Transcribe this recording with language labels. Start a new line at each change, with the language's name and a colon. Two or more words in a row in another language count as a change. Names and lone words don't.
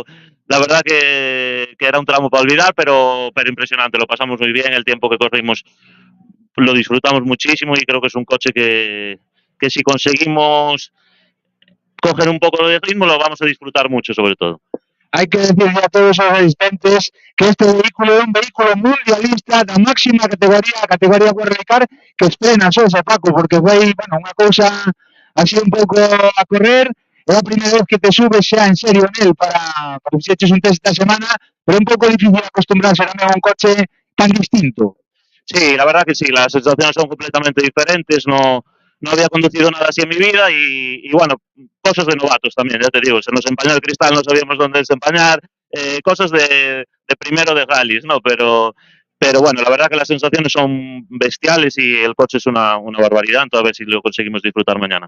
Spanish: La verdad que era un tramo para olvidar, pero impresionante, lo pasamos muy bien, el tiempo que corrimos lo disfrutamos muchísimo y creo que es un coche que si conseguimos coger un poco de ritmo lo vamos a disfrutar mucho sobre todo.
Galician: Hay que decirle a todos os asistentes que este vehículo é un vehículo mundialista da máxima categoría, a categoría World Rally, que estrena só ese Paco, porque foi, bueno, unha cousa así un pouco a correr, é a primeira vez que te subes xa en serio nel para que fixeches un test esta semana, pero é un pouco difícil acostumbrarse tamén a un coche tan distinto.
Spanish: Sí, la verdad que sí, las sensaciones son completamente diferentes, no había conducido nada así en mi vida y bueno, cosas de novatos también, ya te digo, se nos empañó el cristal, no sabíamos dónde desempañar, cosas de primero de rallies, ¿no? Pero bueno, la verdad que las sensaciones son bestiales y el coche es una barbaridad, entonces a ver si lo conseguimos disfrutar mañana.